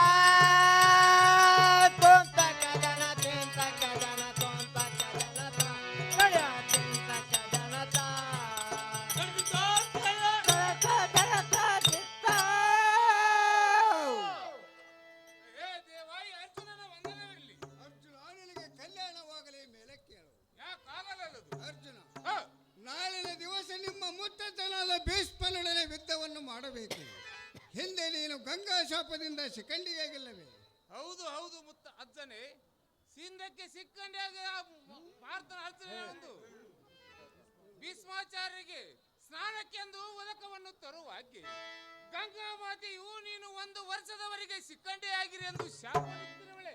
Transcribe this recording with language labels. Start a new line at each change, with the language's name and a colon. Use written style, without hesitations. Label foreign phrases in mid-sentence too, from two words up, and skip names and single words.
Kannada: ಕೊಂತ ಕದಲ ತೆಂತ ಕದಲ ಕೊಂತ ಕದಲ ತಾ ಕಡ್ಯ ತೆಂತ ಕದಲ ತಾ ಕದಲ ತಾ ಚಿತ್ತ ಏ ದೇವಾಯಿ ಅರ್ಜುನನ ವಂದನವಿರಲಿ. ಅರ್ಜುನ, ನಿನಗೆ ಕಲ್ಯಾಣವಾಗಲಿ, ಮೇಲೆ ಕೇಳು. ಯಾಕಾಗಲಲ್ಲದು? ಅರ್ಜುನ, ನಾಳಿನ ದಿವಸ ನಿಮ್ಮ ಮುತ್ತತನಾದ ಭೀಷ್ಮನೊಡನೆ ಯುದ್ಧವನ್ನು ಮಾಡಬೇಕು. ಹಿಂದೆ ನೀನು ಗಂಗಾ ಶಾಪದಿಂದ ಶಿಖಂಡಿಯಾಗಿಲ್ಲವೇ? ಹೌದು ಹೌದು ಮುತ್ತ ಅಜ್ಜನೇ, ಸಿಂಧಕ್ಕೆ ಸಿಕ್ಕಂಡಿಯಾಗ ಭಾರತನ ಅರ್ಜುನ ಒಂದು ಭೀಷ್ಮಾಚಾರ್ಯರಿಗೆ ಸ್ನಾನಕ್ಕೆಂದು ಉದಕವನ್ನು ತರುವಾಗೆ ಗಂಗಾ ಮಾತೆಯು ನೀನು 1 ವರ್ಷದವರೆಗೆ ಸಿಕ್ಕಂಡಿಯಾಗಿರಿ ಎಂದು ಶಾಪವಿತ್ತಿರುವಳೆ.